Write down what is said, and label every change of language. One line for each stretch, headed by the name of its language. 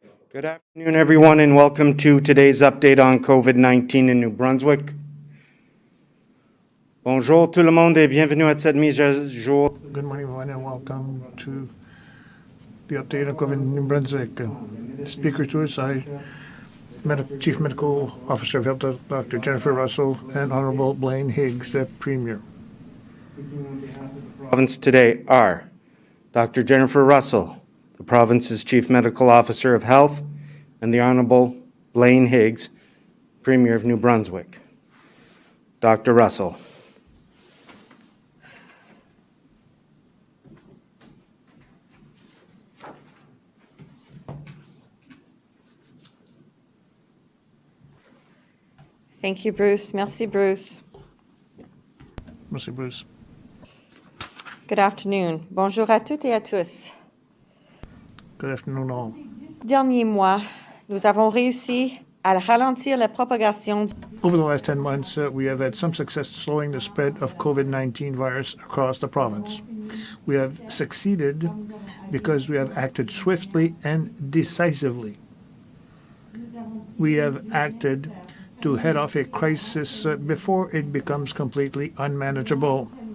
English: Good afternoon, everyone, and welcome to today's update on COVID-19 in New Brunswick.
French: Bonjour tout le monde et bienvenue à cette mise à jour.
English: Good morning, everyone, and welcome to the update on COVID in New Brunswick. Speaker to us, Chief Medical Officer of Health, Dr. Jennifer Russell, and Honorable Blaine Higgs, Premier. Province today are Dr. Jennifer Russell, the province's Chief Medical Officer of Health, and the Honorable Blaine Higgs, Premier of New Brunswick. Dr. Russell. Thank you, Bruce.
French: Merci, Bruce. Merci, Bruce.
English: Good afternoon.
French: Bonjour à toutes et à tous.
English: Good afternoon, all.
French: Derniers mois, nous avons réussi à ralentir la propagation.
English: Over the last 10 months, we have had some success slowing the spread of COVID-19 virus across the province. We have succeeded because we have acted swiftly and decisively. We have acted to head off a crisis before it becomes completely unmanageable.